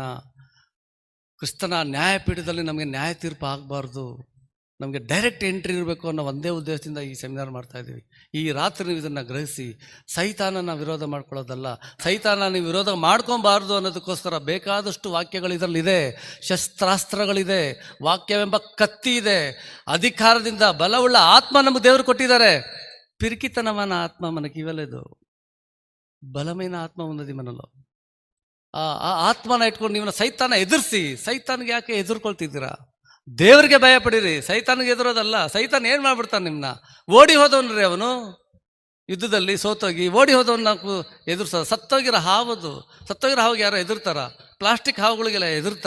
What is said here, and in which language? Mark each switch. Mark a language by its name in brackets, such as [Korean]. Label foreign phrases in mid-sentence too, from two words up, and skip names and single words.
[Kannada] ಕ್ರಿಸ್ತನ ನ್ಯಾಯಪೀಠದಲ್ಲಿ ನಮಗೆ ನ್ಯಾಯ ತೀರ್ಪು ಆಗಬಾರ್ದು, ನಮಗೆ [English] direct entry [Kannada] ಇರಬೇಕು ಅನ್ನೋ ಒಂದೇ ಉದ್ದೇಶದಿಂದ ಈ ಸೆಮಿನಾರ್ ಮಾಡ್ತಾ ಇದ್ದೀವಿ. ಈ ರಾತ್ರಿ ನೀವು ಇದನ್ನು ಗ್ರಹಿಸಿ ಸೈತಾನನ ವಿರೋಧ ಮಾಡ್ಕೊಳ್ಳೋದಲ್ಲ, ಸೈತಾನ ನೀವು ವಿರೋಧ ಮಾಡ್ಕೊಬಾರ್ದು ಅನ್ನೋದಕ್ಕೋಸ್ಕರ ಬೇಕಾದಷ್ಟು ವಾಕ್ಯಗಳು ಇದರಲ್ಲಿದೆ, ಶಸ್ತ್ರಾಸ್ತ್ರಗಳಿದೆ, ವಾಕ್ಯವೆಂಬ ಕತ್ತಿ ಇದೆ, ಅಧಿಕಾರದಿಂದ ಬಲವುಳ್ಳ ಆತ್ಮ ನಮಗೆ ದೇವರು ಕೊಟ್ಟಿದ್ದಾರೆ. [Telugu] పిరికితనమైన ఆత్మ మనకి ఇవ్వలేదు, బలమైన ఆత్మ ఉన్నది మనలో. [Kannada] ಆ ಆತ್ಮನ ಇಟ್ಕೊಂಡು ನೀವು ಸೈತಾನ ಎದುರಿಸಿ. ಸೈತಾನಿಗೆ ಯಾಕೆ ಎದುರ್ಕೊಳ್ತಿದ್ದೀರಾ? ದೇವರಿಗೆ ಭಯ ಪಡಿರಿ, ಸೈತಾನಿಗೆ ಎದುರೋದಲ್ಲ. ಸೈತಾನ್ ಏನು ಮಾಡ್ಬಿಡ್ತಾನೆ ನಿಮ್ಮನ್ನ? ಓಡಿ ಹೋದವನ್ರಿ ಅವನು. ಯುದ್ಧದಲ್ಲಿ ಸೋತೋಗಿ ಓಡಿ ಹೋದವನ್ನ ನಾವು ಎದುರ್ಸೋದು. ಸತ್ತೋಗಿರೋ ಹಾವಿಗೆ ಯಾರೋ ಎದುರ್ತಾರ? ಪ್ಲಾಸ್ಟಿಕ್ ಹಾವುಗಳಿಗೆಲ್ಲ ಎದುರ್ತಾರ?